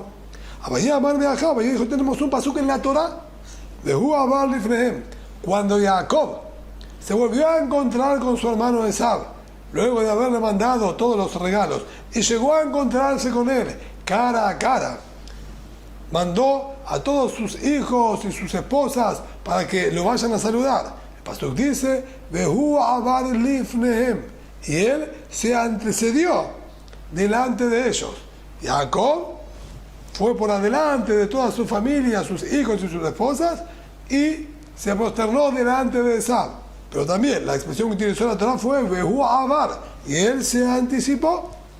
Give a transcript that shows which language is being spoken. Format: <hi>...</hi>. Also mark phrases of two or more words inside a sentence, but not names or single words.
<es>Abayamar Beajá, dijo, tenemos un pasuk en la Torah, de</es> <he>והוא עבר לפניהם,</he> <es>cuando Jacob se volvió a encontrar con su hermano Esab, luego de haberle mandado todos los regalos, y llegó a encontrarse con él cara a cara. Mandó a todos sus hijos y sus esposas para que lo vayan a saludar. El pasuk dice,</es> <he>והוא עבר לפניהם,</he> <es>y él se antecedió delante de ellos. Jacob fue por adelante de toda su familia, sus hijos y sus esposas, y se prosternó delante de Esab. Pero también la expresión que utilizó la Torah fue</es> <he>והוא עבר,</he> <es>y él se anticipó.</es>